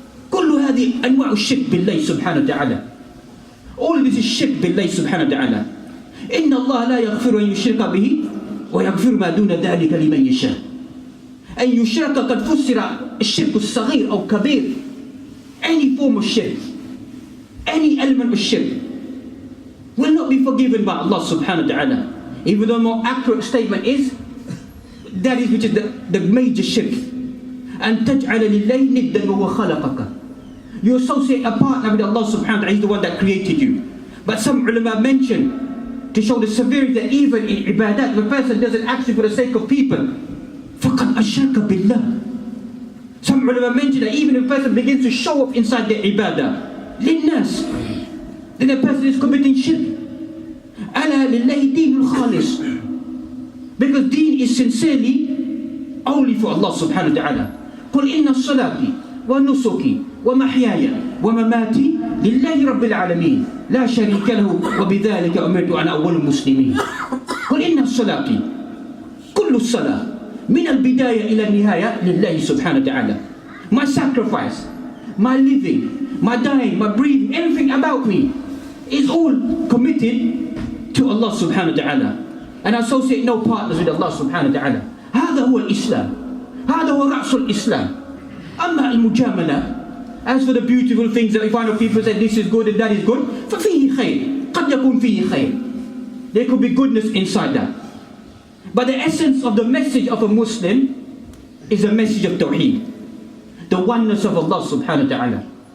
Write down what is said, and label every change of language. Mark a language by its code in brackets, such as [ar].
[ar] كل هذه أنواع الشرك بالله سبحانه وتعالى. [en] All of this is shirk [ar] بالله سبحانه وتعالى. إن الله لا يغفر أن يشرك به ويغفر ما دون ذلك لمن يشاء. أن يشرك قد فسر الشرك الصغير أو كبير. [en] Any form of shirk, any element of shirk will not be forgiven by Allah subhanahu wa ta'ala. Even though a more accurate statement is that is which is the major shirk. [ar] أن تجعل لله ندا وهو خلقك. [en] You associate a partner with Allah subhanahu wa ta'ala, He's the one that created you. But some ulama mention to show the severity that even in ibadat, if a person does it actually for the sake of people, [ar] فَقَدْ أَشْرَكَ بِاللَّهِ. [en] Some ulama mention that even if a person begins to show off inside their ibadah, [ar] لِلنَّاسِ, [en] then a person is committing shirk. [ar] أَلَا لِلَّهِ دِينُ الْخَالِصِ. [en] Because deen is sincerely only for Allah subhanahu wa ta'ala. [ar] قُلْ إِنَّ الصَّلَاةِ وَنُسُكِي وَمَحْيَايَ وَمَمَاتِي لله رب العالمين لا شريك له وبذلك أمرت أنا أول المسلمين قل إن الصلاة كل الصلاة من البداية إلى النهاية لله سبحانه وتعالى. [en] My sacrifice, my living, my dying, my breathing, everything about me is all committed to Allah subhanahu wa ta'ala, and I associate no partners with Allah subhanahu wa ta'ala. [ar] هذا هو الإسلام, هذا هو رأس الإسلام. أما المجاملة, [en] as for the beautiful things that we find of people say this is good and that is good, [ar] ففيه خير, قد يكون فيه خير. [en] There could be goodness inside that. But the essence of the message of a Muslim is a message of tawhid, the oneness of Allah subhanahu wa ta'ala.